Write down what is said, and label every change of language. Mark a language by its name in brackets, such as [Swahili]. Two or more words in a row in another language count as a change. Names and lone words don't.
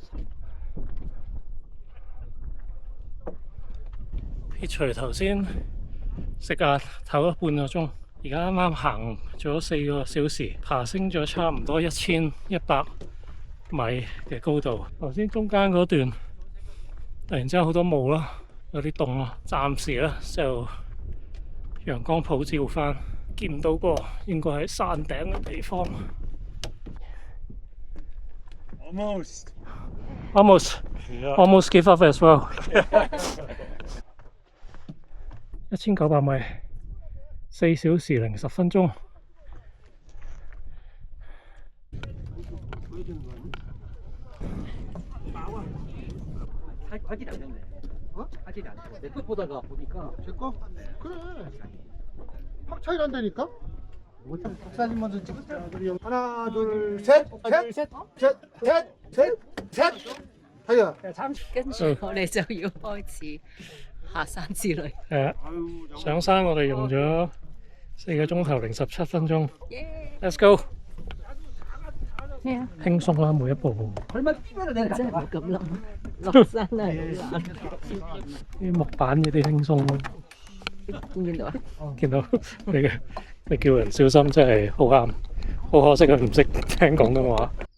[Cantonese] 撇除頭先食晏唞咗半個鐘，而家啱啱行咗4個小時，爬升咗差唔多1100米嘅高度。頭先中間嗰段突然之間好多霧啦，有啲凍啦。暫時咧就陽光普照翻，見唔到個應該喺山頂嘅地方。 [English] Almost give up as well [Cantonese] 。1900 米，4小時010分鐘。 [Korean] 화질이 안 좋네. 어? 화질이 안 좋아. 내 거 보다가 보니까 제 거? 그래. 확 차이 난다니까? 사진 먼저 찍자. 우리 하나, 둘, 셋, 셋, 셋, 셋, 셋. 하야. [Cantonese] 跟住我哋就要開始下山之旅。上山我哋用咗4個鐘頭017分鐘。 [English] Let's go！ [Cantonese] 咩啊？輕鬆啦，每一步。真係冇咁諗，落山係好難。啲木板嗰啲輕鬆咯。見唔見到啊？見到你叫人小心，真係好啱。好可惜佢唔識聽廣東話。